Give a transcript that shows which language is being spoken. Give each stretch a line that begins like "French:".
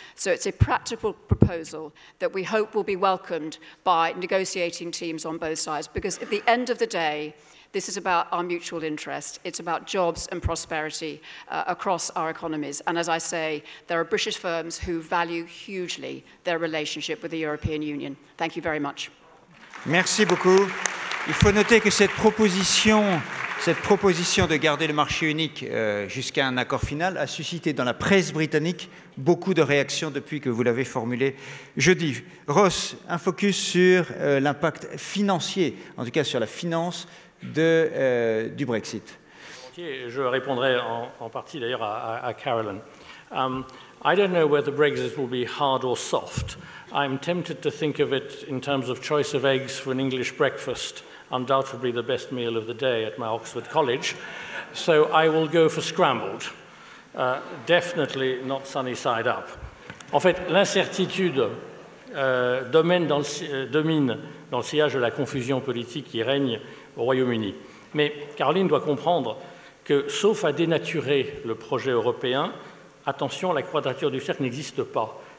English: So it's a practical proposal that we hope will be welcomed by negotiating teams on both sides, because at the end of the day, this is about our mutual interest. It's about jobs and prosperity across our economies. And as I say, there are British firms who value hugely their relationship with the European Union. Thank you very much.
French: Merci beaucoup. Il faut noter que cette proposition de garder le marché unique jusqu'à un accord final a suscité dans la presse britannique beaucoup de réactions depuis que vous l'avez formulée jeudi. Ross, un focus sur l'impact financier, en tout cas sur la finance du Brexit. Je répondrai en partie d'ailleurs à Carolyn.
English: I don't know whether Brexit will be hard or soft. I'm tempted to think of it in terms of choice of eggs for an English breakfast, undoubtedly the best meal of the day at my Oxford College. So I will go for scrambled. Definitely not sunny side up.
French: En fait, l'incertitude domine dans le sillage de la confusion politique qui règne au Royaume-Uni. Mais Caroline doit comprendre que, sauf à dénaturer le projet européen, attention, la quadrature du cercle n'existe pas.